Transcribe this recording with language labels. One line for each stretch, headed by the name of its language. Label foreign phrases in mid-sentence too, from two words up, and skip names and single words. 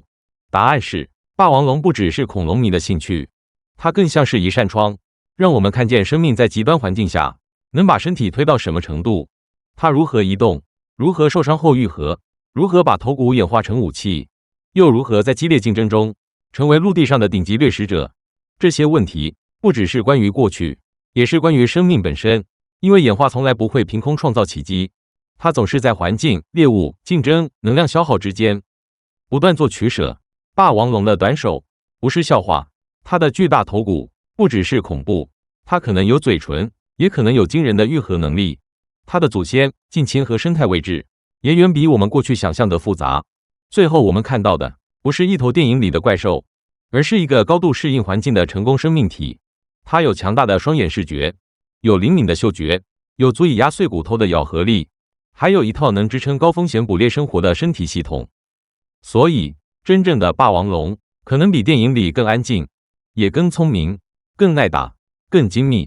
Chinese: 答案是，霸王龍不只是恐龍迷的興趣，它更像是一扇窗，讓我們看見生命在極端環境下能把身體推到什麼程度，它如何移動，如何受傷後癒合，如何把頭骨演化成武器，又如何在激烈競爭中成為陸地上的頂級掠食者。這些問題不只是關於過去，也是關於生命本身，因為演化從來不會憑空創造奇蹟，它總是在環境、獵物、競爭、能量消耗之間不斷做取捨。霸王龍的短手不是笑話，它的巨大頭骨不只是恐怖，它可能有嘴唇，也可能有驚人的癒合能力。它的祖先、近親和生態位置也遠比我們過去想象的複雜。最後我們看到的不是一頭電影裡的怪獸，而是一個高度適應環境的成功生命體。它有強大的雙眼視覺，有靈敏的嗅覺，有足以壓碎骨頭的咬合力，還有一套能支撐高風險捕獵生活的身體系統。所以，真正的霸王龍可能比電影裡更安靜，也更聰明，更耐打，更精密。